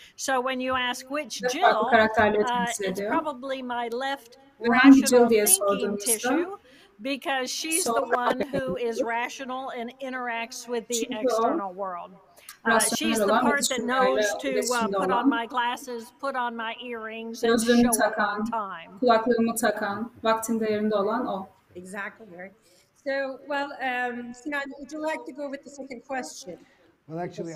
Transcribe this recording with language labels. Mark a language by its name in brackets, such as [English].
[English] So when you ask which Jill, it's probably my left rational thinking tissue, because she's the one who is rational and interacts with the external world. She's the part that knows to put on my glasses, put on my earrings, and show up on time. [Turkish] Kulaklığımı takan, vaktinde yerinde olan o. [English] Exactly. Right. So, well, Sinan, would you like to go with the second question?